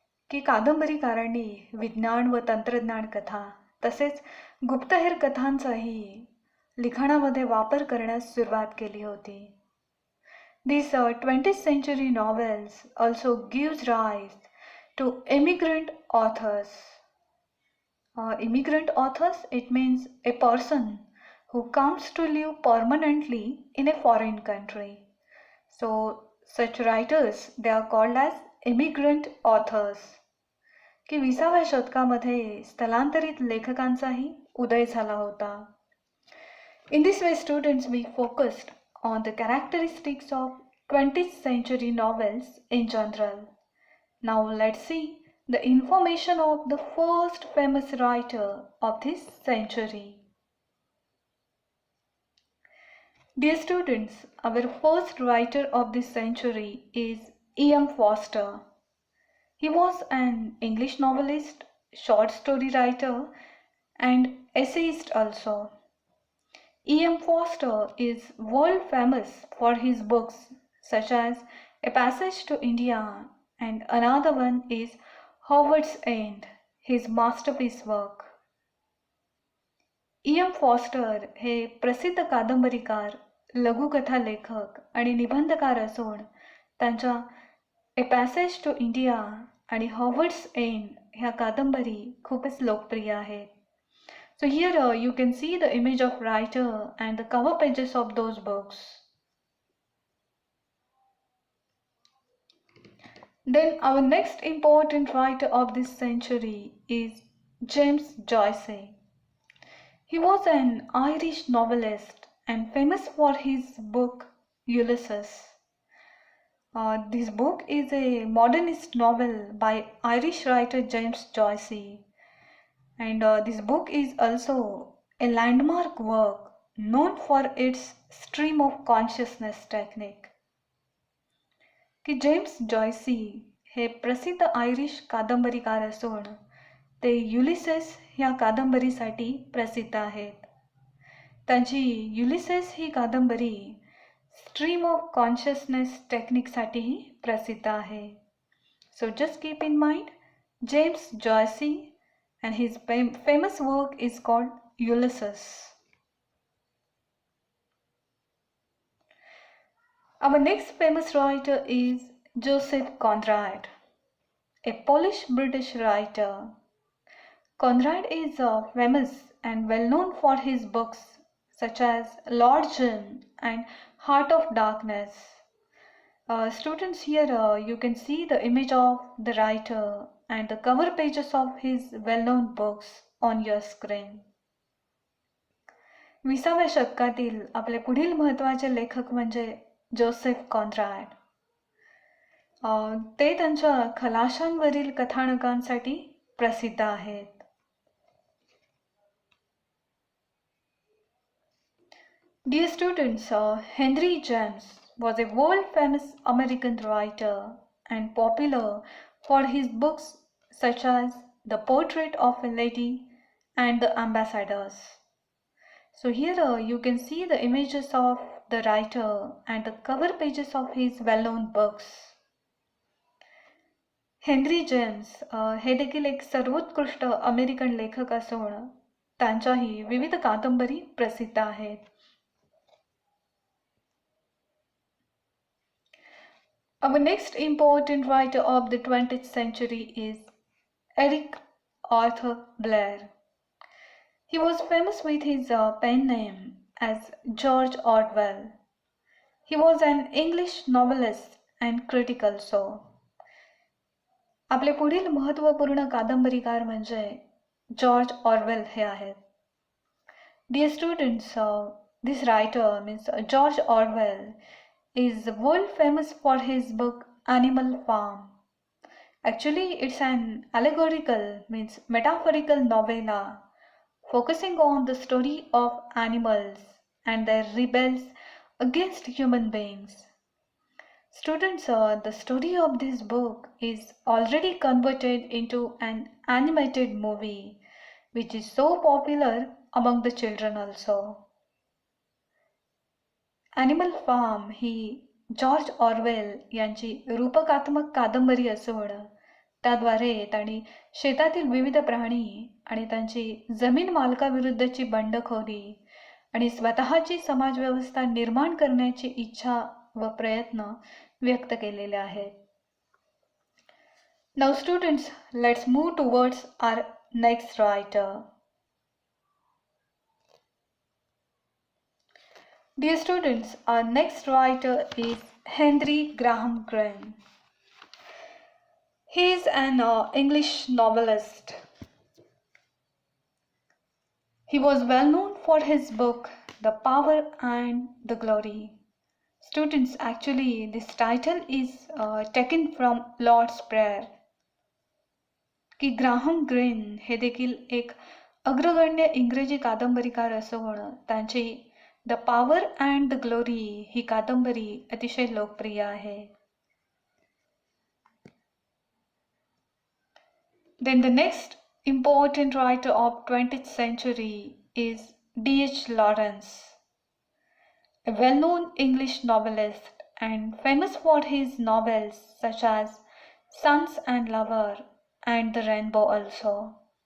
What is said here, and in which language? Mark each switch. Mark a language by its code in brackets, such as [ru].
[mr] की कादंबरीकारांनी विज्ञान व तंत्रज्ञान कथा तसेच गुप्तहेर कथांचाही लिखाणामध्ये वापर करण्यास सुरुवात केली होती. [en] These 20th century novels also gives rise to immigrant authors. Immigrant authors, it means a person who comes to live permanently in a foreign country. So such writers, they are called as immigrant authors. [mr] की 20व्या शतकामध्ये स्थलांतरित लेखकांचाही उदय झाला होता. [en] In this way, students, we focused on the characteristics of 20th century novels in general. Now let's see the information of the first famous writer of this century. Dear students, our first writer of this century is E.M. Forster. He was an English novelist, short story writer, and essayist also. E.M. Forster is world famous for his books such as A Passage to India and another one is Howard's End, his masterpiece work. E.M. [mr] Foster हे प्रसिद्ध कादंबरीकार, लघुकथा लेखक आणि निबंधकार असून त्यांच्या ए passage to India आणि Howards end ह्या कादंबरी खूपच लोकप्रिय आहेत. [en] So here you can see the image of writer and the cover pages of those books. Then our next important writer of this century is James Joyce. He was an Irish novelist and famous for his book Ulysses. This book is a modernist novel by Irish writer James Joyce, and this book is also a landmark work known for its stream of consciousness technique. [mr] की James जॉयसी हे प्रसिद्ध Irish कादंबरीकार असून ते Ulysses ह्या कादंबरीसाठी प्रसिद्ध आहेत. त्यांची युलिसेस ही कादंबरी स्ट्रीम ऑफ कॉन्शियसनेस टेक्निकसाठीही प्रसिद्ध आहे. [en] So just keep in mind James Joyce and his famous work is called Ulysses. Our next famous writer is Joseph Conrad, a Polish-British writer. Conrad is famous and well known for his books such as Lord Jim and Heart of Darkness. Students, here you can see the image of the writer and the cover pages of his well-known books on your screen. [mr] 20व्या शतकातील आपले पुढील महत्त्वाचे लेखक म्हणजे Joseph Conrad. ते त्यांच्या खलाशांवरील कथानकांसाठी प्रसिद्ध आहेत. [en] Dear students, Henry James was a world-famous American writer and popular for his books such as The Portrait of a Lady and The Ambassadors. So here you can see the images of the writer and the cover pages of his well-known books. [mr] Henry James हे देखील एक सर्वोत्कृष्ट American लेखक असून त्यांच्याही विविध कादंबरी प्रसिद्ध आहेत. [en] Our next important writer of the 20th century is Eric Arthur Blair. He was famous with his pen name as George Orwell. He was an English novelist and critic also. [mr] आपले पुढील महत्त्वपूर्ण कादंबरीकार म्हणजे जॉर्ज ऑरवेल हे आहेत. [en] Dear students, this writer means George Orwell is world famous for his book Animal Farm. Actually, it's an allegorical means metaphorical novella focusing on the story of animals and their rebels against human beings. Students, the story of this book is already converted into an animated movie which is so popular among the children also. [mr] Animal form he George Orwell यांची रूपकात्मक कादंबरी असून त्याद्वारे त्यांनी शेतातील विविध प्राणी आणि त्यांची जमीन मालकाविरुद्धची बंडखोरी आणि स्वतःची समाजव्यवस्था निर्माण करण्याची इच्छा व प्रयत्न व्यक्त केलेले आहेत. [en] Now students, let's move towards our next writer. Dear students, our next writer is Henry Graham Greene. He is an English novelist. He was well known for his book The Power and the Glory. Students, actually this title is taken from Lord's Prayer. [mr] की Graham green हे देखील एक अग्रगण्य इंग्रजी कादंबरीकार असून त्यांची the power and the glory ही कादंबरी अतिशय लोकप्रिय आहे. [en] Then the next important writer of 20th century is D.H. Lawrence, a well-known English novelist and famous for his novels such as Sons and Lover, and The Rainbow also.